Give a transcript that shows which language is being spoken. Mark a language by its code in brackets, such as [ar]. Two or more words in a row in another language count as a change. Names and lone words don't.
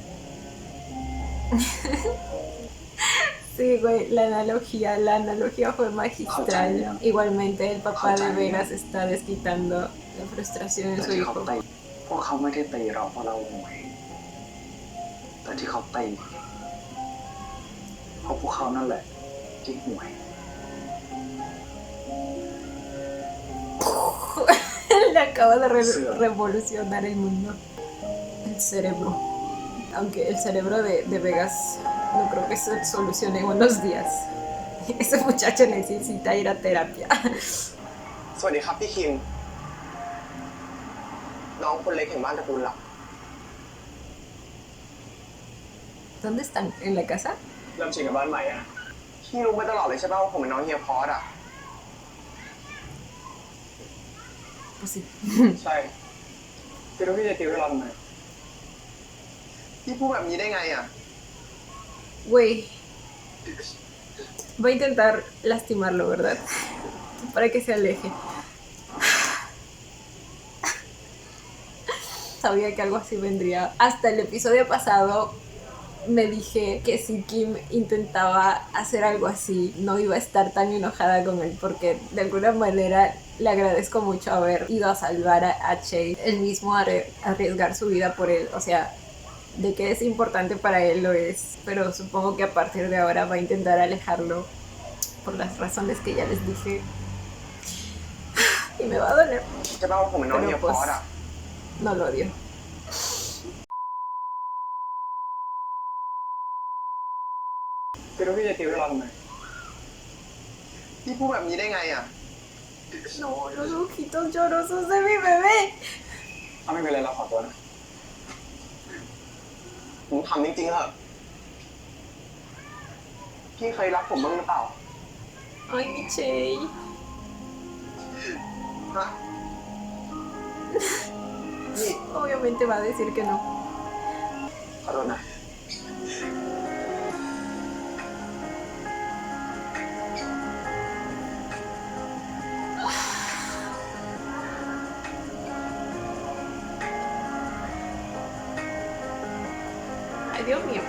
[es] Sí, güey, la analogía fue magistral. Igualmente el papá de Vegas está desquitando la frustración en [th] แต่ [es] su [th] ที่เขา [es] hijo. [th] ตีพวกเขาไม่ได้ตีเราเพราะเราห่วย แต่ที่เขาตีเพราะพวกเขานั่นแหละที่ห่วย [es] Le acaba de revolucionar el mundo. El cerebro. Aunque el cerebro de Vegas no creo que se solucione en unos días. Ese muchacho necesita ir a terapia. [th] สวัสดีครับพี่คิม น้องคนเล็กแห่งบ้านตระกูลหลัก [es] ¿Dónde están? ¿En la casa? [th] เริ่มชินกับบ้านใหม่อะ พี่รู้มาตลอดเลยใช่ป่ะว่าผมเป็นน้องเฮียพอสอ่ะ [es] Pues sí. [th] ใช่คือรู้พี่จะติวให้เราทำไม พี่พูดแบบนี้ได้ไงอ่ะ [es] Güey. Voy a intentar lastimarlo, ¿verdad? Para que se aleje. Sabía que algo así vendría. Hasta el episodio pasado me dije que si Kim intentaba hacer algo así, no iba a estar tan enojada con él, porque de alguna manera le agradezco mucho haber ido a salvar a Chase, él mismo arriesgar su vida por él. O sea, de que es importante para él lo es, pero supongo que a partir de ahora va a intentar alejarlo por las razones que ya les dije. Y me va a doler. [th] ใช่ป่ะว่าผมเป็นน้องเฮียพอสอ่ะ [es] No lo odio. Pero que te veo algo. [th] พี่พูดแบบนี้ได้ไงอ่ะ [es] No, los ojitos llorosos de mi bebé. [th] ถ้าไม่เป็นไรเราขอตัวนะ ผมทำจริงๆเหรอพี่เคยรักผมบ้างหรือเปล่า [es] Ay, mi Chey. [th] ฮะ นี่ [es] Obviamente va a decir que no. [th] ขอโทษนะ [es] Ay, Dios mío.